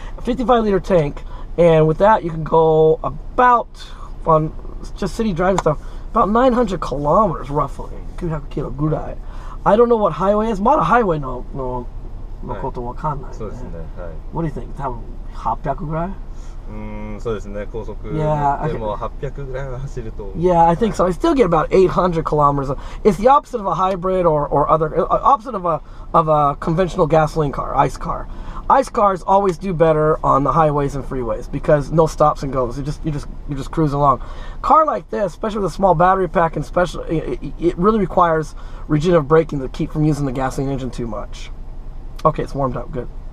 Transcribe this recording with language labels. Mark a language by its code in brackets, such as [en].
[en] A 55-liter tank, and with that you can go about, on just city driving stuff, about 900 kilometers roughly. [ja] 900 キロぐらい. [en] I don't know what highway is. [ja] まだ highway のことわかんないね。そうですね。はい。 [en] What do you think? [ja] 多分800ぐらい?そうですね。高速でも800ぐらいは走ると。 [en] Yeah, I think so. I still get about 800 kilometers. It's the opposite of a hybrid or other opposite of a conventional gasoline car, ICE car. ICE cars always do better on the highways and freeways because no stops and goes. You just cruise along. Car like this, especially with a small battery pack, and it really requires regenerative braking to keep from using the gasoline engine too much. Okay, it's warmed up. Good.